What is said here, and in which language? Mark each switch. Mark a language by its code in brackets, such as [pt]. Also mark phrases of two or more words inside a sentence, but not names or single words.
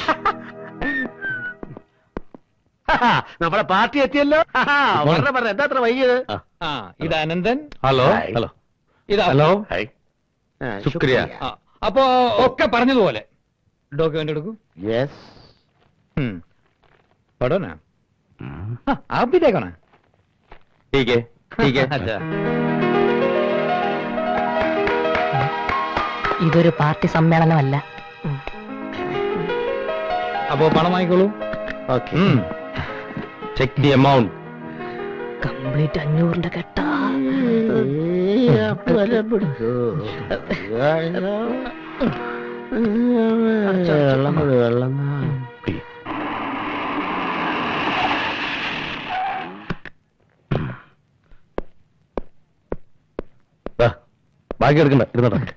[ml] നമ്മളെ പാർട്ടി എത്തിയല്ലോ. എന്താ അത്ര വൈകിയത്? ആ, ഇത് അനന്തൻ. ഹലോ. ഹലോ. ഇത് ഹലോ. ഹായ്. ശുക്രിയ. ആ, അപ്പോ ഒക്കെ പറഞ്ഞതുപോലെ ഡോക്യുമെന്റ് എടുക്കൂ. യെസ്. [hi] पढ़ो ना। हाँ, आप भी देखो ना। ठीक है, ठीक है. अच्छा. [ml] ഇതൊരു പാർട്ടി സമ്മേളനമല്ല. അപ്പോ പണം വാങ്ങിക്കോളൂ. ഓക്കെ. [en] Check the amount. [ml] കംപ്ലീറ്റ് 500 കെട്ടാ. വെള്ളം ബാക്കി എടുക്കണ്ട, ഇരുന്നോട്ടെ.